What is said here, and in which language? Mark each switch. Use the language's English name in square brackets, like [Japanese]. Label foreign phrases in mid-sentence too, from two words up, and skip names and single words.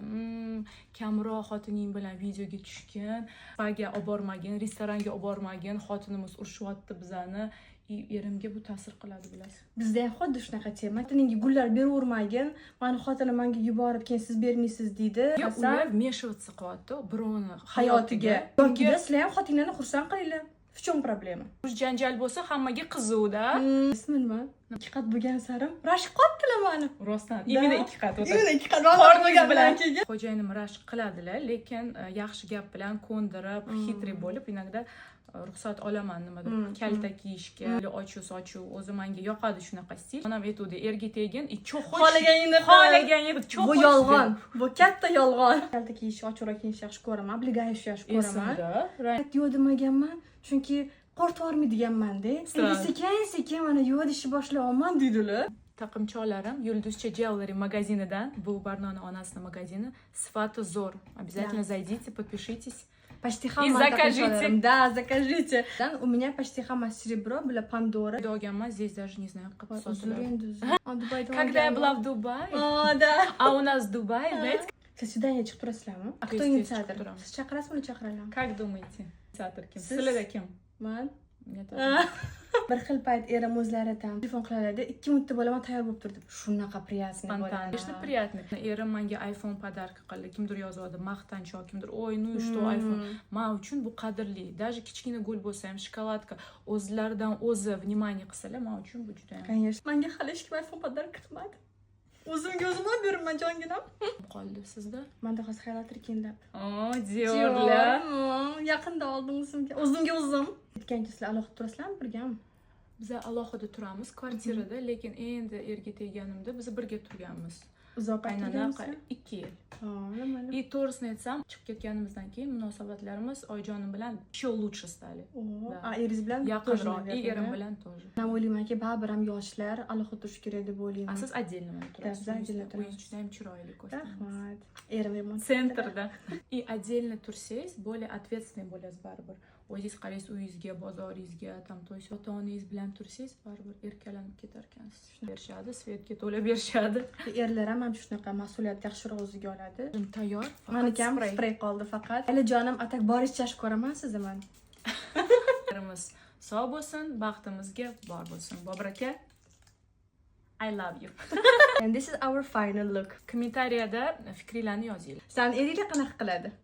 [Uzbek] Kamroq xotining bilan videoga tushgin, spaga olib bormagin, restoranga olib bormagin, xotinimiz urishyapti bizani. Erimga bu ta'sir qiladi, bilasiz. Bizda ham xuddi shunaqa tema. Xotiningga gullar beravermagin, meni xotinim menga yuborib, keyin siz bermaysiz deydi. Ular meshivаться qilyapti birovni hayotiga. Yoki sizlar ham xotinlarni xursand qilinglar. [Russian] В чем проблема? [Uzbek] Janjal bo'lsa hammaga qiziqda. Ismi nima? 2 qat bo'lgan sarim rashk qotdilar meni. Rostdan, imенно 2 qat o'tadi. Imенно 2 qat qorningiz bilan keyin. Xo'jayinim rashk qiladilar, lekin yaxshi gap bilan ko'ndirib, xitri bo'lib, inogda ruxsat olaman nimadir kalta kiyishga, ochu o'zi menga yoqadi shunaqa stil. Onam aytuvdi, erga tegin, cho'q xohlaganingni cho'q. Bu yolg'on. Bu katta yolg'on. Kalta kiyish, ochoq kiyish yaxshi ko'raman, obligatsiya yaxshi ko'raman. Yo'q demaganman, chunki qo'rqitvormaydiganman-da. Endi sekin mana yo'dishni boshlayapman deydilar. Taqimcholarim Yulduzcha Jewelry magazinidan. Bu Barnona onasining magazini. Sifati zo'r. [Russian] Обязательно зайдите, подпишитесь. Почти хамма. И закажите. Да, закажите. У меня почти хамма серебро, была Пандора. Догама здесь даже не знаю, как Когда я была в Дубае. О, да. А у нас в Дубае, знаете? Свидание [Uzbek] chiqib turasizlarmi? [Russian] A кто инициатор? [Uzbek] Siz chaqirasizmi, uni chaqiraman? [Russian] Как думаете? [Uzbek] Инициатор kim? Sizlarda kim? Men. [Russian] Нет. [Uzbek] Bir xil payt erim o'zlari ham telefon qiladi. 2 minutda bo'laman tayyor bo'lib turdi. Shunaqa приятный bo'ladi. [Russian] Конечно, приятно. [Uzbek] Erim menga iPhone podarka qildi. Kimdir yozadi, maqtanchoq, kimdir, "Oy, [Russian] ну и что iPhone?" [Uzbek] Men uchun bu qadrli. Даже kichkina gul bo'lsa ham, shokoladka o'zlaridan o'zi внимание qilsalar, men uchun bu juda ham. [Russian] Конечно. [Uzbek] Menga hali hech kim iPhone podarka qilmadi. O'zimga o'zim olib beraman jonginam. Qoldi sizda? Menda hozir xayolatir kiyindim. Diorlar. Yaqinda oldim o'zimga o'zim. Aytgancha sizlar alohida turasizlarmi birgami? Biz alohida turamiz kvartirada, lekin endi erga tegganimda biz birga turganmiz. Uzoq aytganimizda 2 yil. Nima? И to'g'risini aytsam, chiqib ketganimizdan keyin munosabatlarimiz Oyjonim bilan [Russian] еще лучше стали. [Uzbek] Eringiz bilan yaqinroq, erim bilan тоже. Men o'ylaymanki, baribir ham yoshlar alohida turish kerak deb o'ylayman. Siz отдельно turasiz. O'zingiz juda ham chiroyli ko'rsatasiz. Rahmat. Erim remont Sentrda. [Russian] И отдельно [Uzbek] tursangiz, [Russian] более ответственный [Uzbek] bo'lasiz baribir. O'zingiz qaraysiz uyingizga, bozoringizga, [Russian] то есть [Uzbek] ota-onangiz bilan tursangiz, baribir erkalanib ketar ekansiz. Berishadi, svetga to'la berishadi. Erlar ham shunaqa mas'uliyat yaxshiroq o'ziga oladi. Tayyor. Meniki ham spray qoldi faqat. Hali jonim atak boricha yaxshi ko'raman sizni men. Sog' bo'lsin, baxtimizga bor bo'lsin. Bobur aka, [English] I love you. And this is our final look. [Uzbek] Kommentariyada fikringizni yozinglar. San eringlar qanaqa qiladi?